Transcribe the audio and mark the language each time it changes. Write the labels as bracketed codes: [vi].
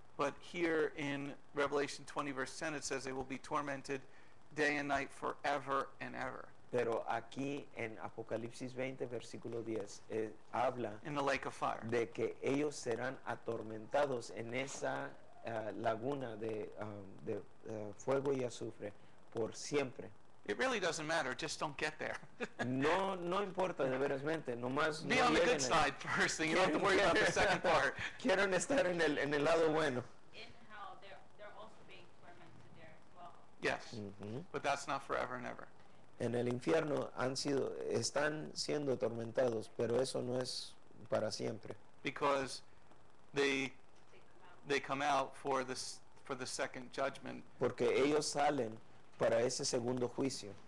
[en] But here in Revelation 20, verse 10, it says they will be tormented day and night forever and ever [es] Pero aquí en Apocalipsis 20, versículo 10, habla [en] in the lake of fire. [es] de que ellos serán atormentados en esa laguna de fuego y azufre por siempre. [en] It really doesn't matter. Just don't get there. [es] No, no importa de verasmente, nomás [en] Be [es] no [en] on the good [es] lleguen ahí. [en] side first, and you don't have to worry about the second part. [es] Quieren estar en el lado bueno. [en] In hell, they're also being tormented there as well. Yes, Ujú. but that's not forever and ever. [es] En el infierno están siendo atormentados, pero eso no es para siempre, [en] Because they They come out. come out for the second judgment [es] porque ellos salen para ese segundo juicio